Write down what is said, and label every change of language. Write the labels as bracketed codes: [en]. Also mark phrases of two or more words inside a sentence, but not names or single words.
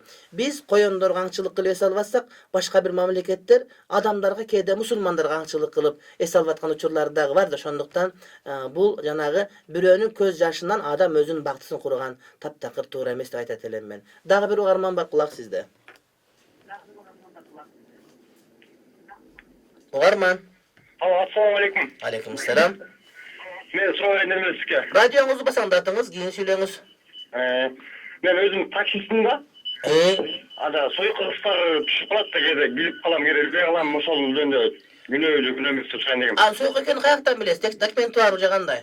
[ky] Биз коёндорго аңчылык кылып эс албасак, башка бир мамлекеттер адамдарга, кээде мусулмандарга аңчылык кылып эс алып аткан учурлар дагы бар да. Ошондуктан бул жанагы бирөөнүн көз жашынан адам өзүнүн бактысын курган таптакыр туура эмес деп айтат элем мен. Дагы бир угарман бар, кулак сизде. Угарман. [ar] السلام عليكم. عليكم السلام. [ky] Мен суроо бердим сизге. Радиоңузду басаңдатыңыз, кийин сүйлөңүз. Мен өзүм таксистмин да. Ада сойкулуктар түшүп калат да, кээде билип калам, кээде билбей калам, ошол жөнүндө күнөөмүз турушан дегем. Сойку экенин каяктан билесиз? Документи барбы же кандай?